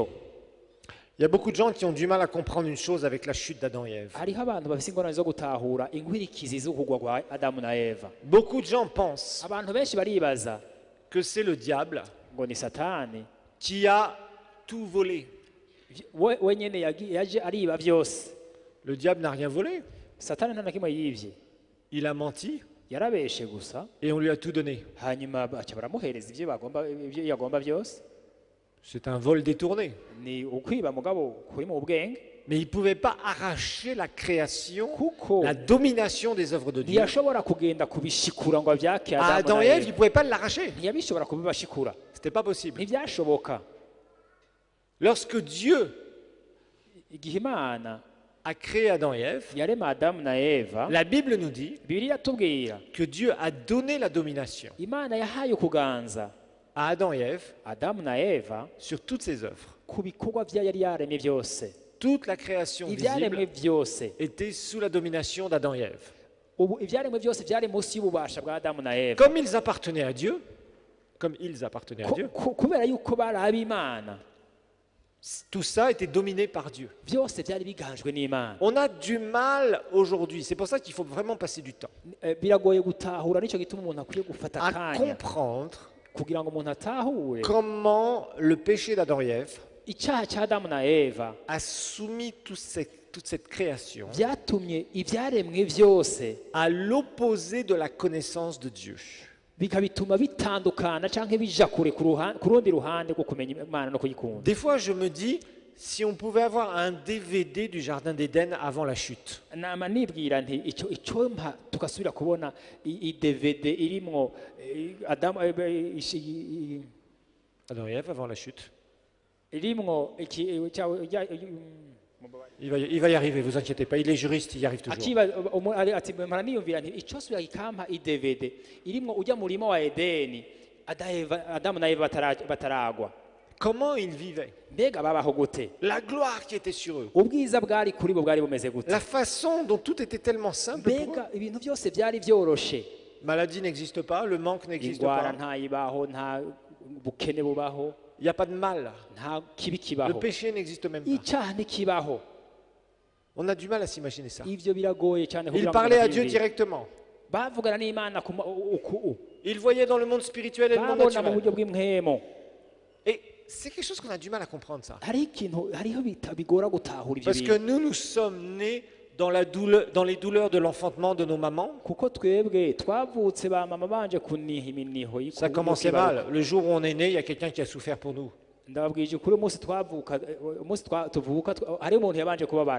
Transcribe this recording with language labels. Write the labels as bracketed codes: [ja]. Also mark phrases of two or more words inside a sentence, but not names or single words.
[fr] Il y a beaucoup de gens qui ont du mal à comprendre une chose avec la chute d'Adam et Ève. [rn] Hariho abantu bafite ingorane zo gutahura inkwirikizi z'ukugwa kwa Adamu na Eva. [fr] Beaucoup de gens pensent [rn] Abantu benshi baribaza [fr] que c'est le diable [rn] ngo ni Satani [fr] qui a tout volé. [rn] we nyene yaje ariba byose. [fr] Le diable n'a rien volé. [rn] Satani nta na kimwe yivye, [fr] Il a menti [rn] yarabeshe gusa, [fr] et on lui a tout donné. [rn] hanyuma baca baramuhereza ibyo yagomba byose. [fr] C'est un vol détourné. [rn] Ni ukwiba mugabo kuri mu bwenge, [fr] Mais il ne pouvait pas arracher la création, [rn] kuko [fr] la domination des œuvres de Dieu. [rn] ntiyashobora kugenda kubishikura ngo abyake [fr] À [rn] Adamu [fr] Adam [rn] na [fr] et Ève, il [rn] Eva. [fr] ne pouvait pas l'arracher. [rn] Ntiyabishobora kubibashikura, [fr] Ce n'était pas possible. [rn] ntibyashoboka. [fr] Lorsque Dieu [rn] Igihe Imana [fr] a créé Adam et Ève, [rn] yarema Adamu na Eva, [fr] la Bible nous dit [rn] Bibiliya atubwira [fr] que Dieu a donné la domination [rn] Imana yahaye ukuganza [fr] à Adam et Ève [rn] Adamu na Eva [fr] sur toutes ses œuvres. [rn] ku bikorwa bya yari yaremye byose. [fr] Toute la création [rn] Ibyaremwe [fr] visible [rn] byose, [fr] était sous la domination d'Adam et Ève. [rn] ubu ibyaremwe byose byari munsi y'ububasha bwa Adamu na Eva. [fr] Comme ils appartenaient à Dieu, [rn] Kubera yuko bari ab'Imana, [fr] tout ça était dominé par Dieu. [rn] byose byari biganjwe n'Imana. [fr] On a du mal aujourd'hui, c'est pour ça qu'il faut vraiment passer du temps, [rn] Biragoye gutahura, nicyo gituma umuntu akwiye gufata [fr] à [rn] akanya [fr] comprendre [rn] kugira ngo umuntu atahure [fr] comment le péché d'Adam et Ève [rn] icyaha cya Adamu na Eva [fr] a soumis toute cette création [rn] byatumye ibyaremwe byose [fr] à l'opposé de la connaissance de Dieu. [rn] bikabituma bitandukana cyangwa bija kure ku rundi ruhande rwo kumenya Imana no kuyikunda. [fr] Des fois, je me dis, si on pouvait avoir un DVD du Jardin d'Éden avant la chute, [rn] Nama nibwira nti icyo mpa tugasubira kubona i DVD irimwo Adamu [fr] Adam et Ève avant la chute, [rn] irimwo [fr] il va y arriver, vous inquiétez pas, il est juriste, il y arrive toujours. [rn] ati mpora niyumvira nti icyo subira ikampa i DVD irimwo ujya mu murima wa Edeni Adamu na Eva bataragwa, [fr] Comment ils vivaient, [rn] mbega babaho gute, [fr] la gloire qui était sur eux, [rn] ubwiza bwari kuri bo bwari bumeze gute, [fr] la façon dont tout était tellement simple pour eux. [rn] mbega ibintu byose byari byoroshe. [fr] Maladie n'existe pas, le manque n'existe [rn] Indwara [fr] pas, [rn] ntayibaho, nta bukene bubaho, [fr] il n'y a pas de mal, [rn] nta kibi [fr] le [rn] kibaho, [fr] péché n'existe même pas. [rn] icyaha ntikibaho. [fr] On a du mal à s'imaginer ça. [rn] Ivyo biragoye cyane [fr] Ils [rn] kugira ngo [fr] parlaient à Dieu [rn] babyumve. [fr] directement. [rn] Bavugana n'Imana [fr] Ils voyaient dans le monde spirituel et le monde [rn] babona mu [fr] naturel. [rn] buryo bw'imhemo. [fr] Et c'est quelque chose qu'on a du mal à comprendre ça. [rn] Hariho bigora gutahura ibyo [fr] Parce que [rn] bintu, [fr] nous sommes nés dans les douleurs de l'enfantement de nos mamans. [rn] kuko twebwe twavutse ba mama banje kuniha iminiho [fr] Ça commençait mal. Le jour où on est né, il y a quelqu'un qui a souffert pour nous. [rn] ndababwije ukuri umunsi tuvuka hari umuntu yabanje kubabara.